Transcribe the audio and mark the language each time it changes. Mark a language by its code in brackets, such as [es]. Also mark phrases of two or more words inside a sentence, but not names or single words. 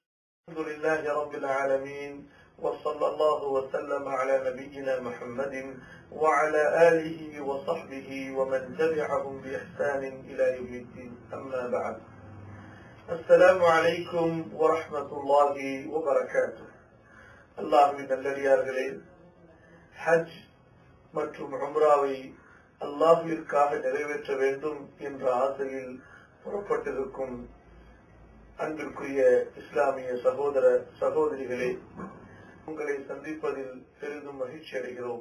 [ar] الحمد لله رب العالمين، وصلى الله وسلم على نبينا محمد وعلى آله وصحبه ومن تبعهم بإحسان إلى يوم الدين. أما بعد، السلام عليكم ورحمة الله وبركاته. [ta] அல்லாஹ்வின் நல்லடியார்களே, ஹஜ் மற்றும் உம்ராவை அல்லாஹ்விற்காக நிறைவேற்ற வேண்டும் என்ற ஆசையில் புறப்பட்டிருக்கும் அன்பிற்குரிய இஸ்லாமிய சகோதர சகோதரிகளே, உங்களை சந்திப்பதில் பெரிதும் மகிழ்ச்சி அடைகிறோம்.